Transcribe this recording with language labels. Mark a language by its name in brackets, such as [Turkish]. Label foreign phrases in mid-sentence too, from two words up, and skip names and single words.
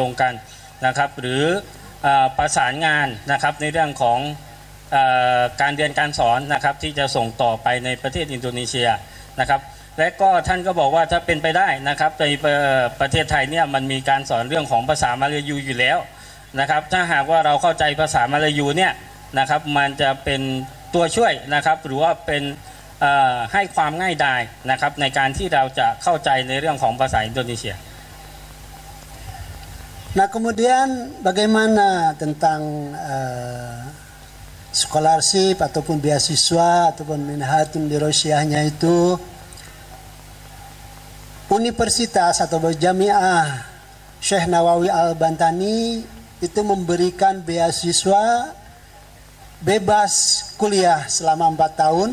[Thai] งกันนะครับหรือประสานงานนะครับในเรื่องของการเรียนการสอนนะครับที่จะส่งต่อไปในประเทศอินโดนีเซียนะครับและก็ท่านก็บอกว่าถ้าเป็นไปได้นะครับในประเทศไทยเนี่ยมันมีการสอนเรื่องของภาษามลายูอยู่แล้วนะครับถ้าหากว่าเราเข้าใจภาษามลายูเนี่ยนะครับมันจะเป็นตัวช่วยนะครับหรือว่าเป็นให้ความง่ายดายนะครับในการที่เราจะเข้าใจในเรื่องของภาษาอินโดนีเซีย [Indonesian] Nah kemudian bagaimana tentang scholarship ataupun beasiswa ataupun [Arabic] منحة دراسيتها [Indonesian] itu, universitas atau jamiah Syekh Nawawi Al-Bantani itu memberikan beasiswa bebas kuliah selama 4 tahun.